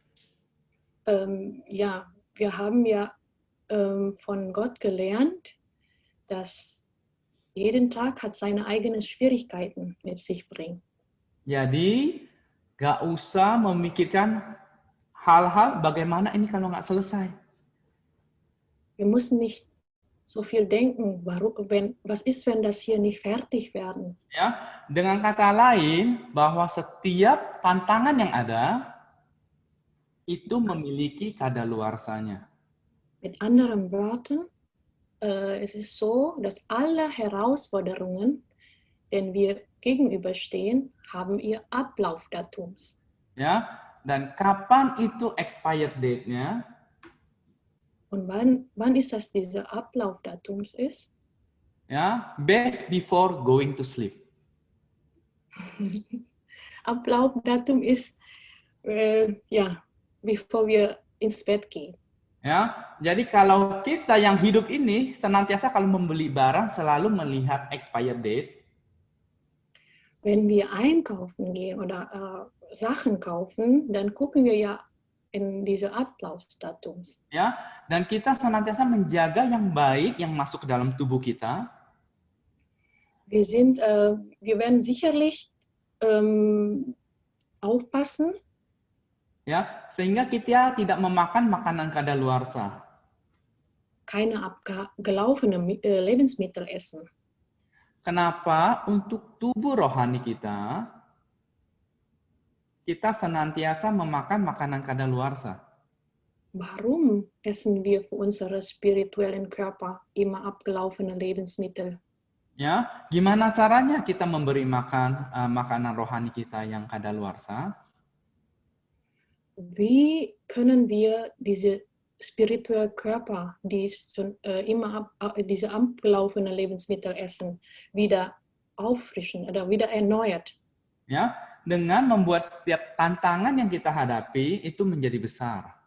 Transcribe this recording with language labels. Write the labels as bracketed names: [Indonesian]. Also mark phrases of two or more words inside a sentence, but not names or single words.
[German] Ja, wir haben ja von Gott gelernt, dass jeden Tag hat seine eigenen Schwierigkeiten mit sich bringt. [Indonesian] Jadi gak usah memikirkan hal-hal bagaimana ini kalau nggak selesai. [German] Wir müssen nicht so viel denken, was ist, wenn das hier nicht fertig werden? [Indonesian] Ya, dengan kata lain bahwa setiap tantangan yang ada itu memiliki kadaluarsanya. [German] Mit anderen Worten, es ist so, dass alle Herausforderungen, denen wir gegenüberstehen, haben ihr Ablaufdatums. [Indonesian] Ya, dan kapan itu [English] expired date- [Indonesian] nya? [German] Und wann ist das dieser Ablaufdatums ist? [Indonesian] Ya, [English] best before going to sleep. [German] Ablaufdatum ist, ja, bevor wir ins Bett gehen. [Indonesian] Ya, jadi kalau kita yang hidup ini senantiasa kalau membeli barang selalu melihat [English] expired date, [German] Wenn wir einkaufen gehen oder Sachen kaufen, dann gucken wir ja in diese Ablaufdatums. [Indonesian] ya, dan kita senantiasa menjaga yang baik yang masuk ke dalam tubuh kita, [German] Wir werden sicherlich aufpassen, [Indonesian] ya, sehingga kita tidak memakan makanan kadaluarsa. [German] keine abgelaufene Lebensmittel essen. [Indonesian] Kenapa? Untuk tubuh rohani kita, kita senantiasa memakan makanan kadaluarsa. [German] Warum essen wir für unsere spirituellen Körper immer abgelaufene Lebensmittel? [Indonesian] Ya, gimana caranya kita memberi makan makanan rohani kita yang kadaluarsa? [German] Wie können wir diese spirituellen Körper, die diese abgelaufene Lebensmittel essen, wieder auffrischen oder wieder erneuert? [Indonesian] Ya, dengan membuat setiap tantangan yang kita hadapi itu menjadi besar.